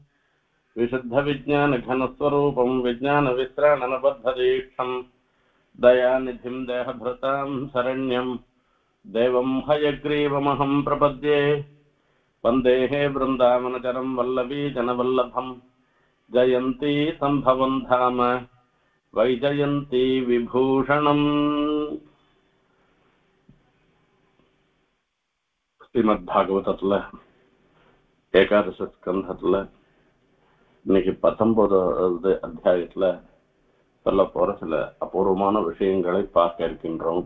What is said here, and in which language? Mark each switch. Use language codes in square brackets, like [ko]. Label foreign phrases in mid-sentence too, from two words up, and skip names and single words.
[sa] विशुद्धविज्ञानघनस्वरूपं विज्ञानविश्राणनबद्धदीक्षं दयानिधिं देहभृतां शरण्यं देवं हयग्रीवमहं प्रपद्ये। वन्देः वृन्दावनचरं वल्लवीजनवल्लभं जयन्ती सम्भवं धाम वैजयन्ती विभूषणम्। [ta] ஸ்ரீமத்பாகவதத்துல ஏகாதச ஸ்கந்தத்துல இன்னைக்கு 19வது அத்தியாயத்துல சொல்ல போற சில அபூர்வமான விஷயங்களை பார்க்க இருக்கின்றோம்.